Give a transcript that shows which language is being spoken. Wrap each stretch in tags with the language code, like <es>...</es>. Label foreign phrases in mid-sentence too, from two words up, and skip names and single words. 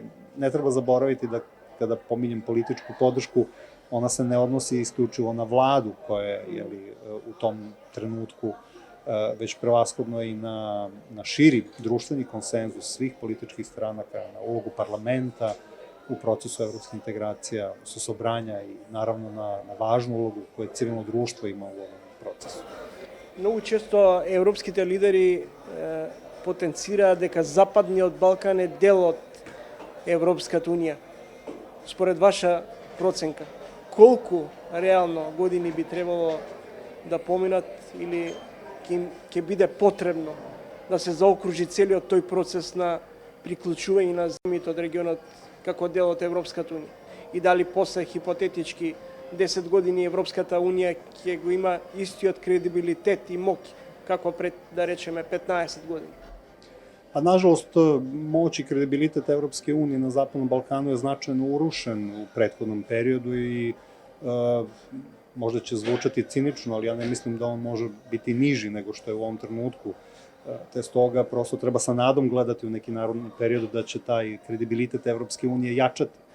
<sr>Ne treba zaboraviti da kada pominjem političku podršku, ona se ne odnosi isključivo na vladu koja je u tom trenutku, već prevashodno i na širi društveni konsenzus svih političkih stranaka, na ulogu parlamenta u procesu evropskih integracija, susobranja i naravno na važnu ulogu koje civilno društvo ima u ovom procesu.</sr> <mk>Многу често европските лидери потенцираат дека Западниот Балкан е дел од Европската унија. Според ваша проценка, колку реално години би требало да поминат или ќе биде потребно да се заокружи целиот тој процес на приклучување на земјите од регионот како дел од Европската унија? И дали после хипотетички 10 години Европската унија ќе го има истиот кредибилитет и моќ како пред, да речеме, 15 години?</mk> <sr>A nažalost, moć i kredibilitet Evropske unije na Zapadnom Balkanu je značajno urušen u prethodnom periodu i možda će zvučati cinično, ali ja ne mislim da on može biti niži nego što je u ovom trenutku. Te stoga prosto treba sa nadom gledati u neki narodni period da će taj kredibilitet Evropske unije jačati.</sr>